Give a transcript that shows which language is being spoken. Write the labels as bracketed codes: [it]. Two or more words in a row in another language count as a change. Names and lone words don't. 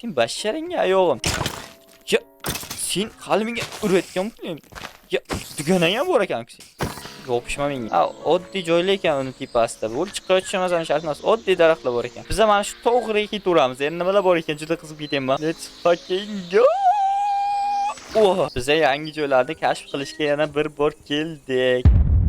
[uz] Sen basharingga ayog'im. Ya, sen qalbingga urayotganmi? Ya, dugonang ham bor ekan-ku sen. Yopishma menga. Oddiy joylar ekan uni tepasida. Bu chiqayotishimiz shart emas. Oddiy daraxtlar bor ekan. Biz mana shu to'g'riga ketaveramiz. Endi nimalar bor ekan, juda qiziqib ketyapman. [en] Let's fucking go. [uz] Biz yangi joylarni kashf qilishga yana bir bor keldik.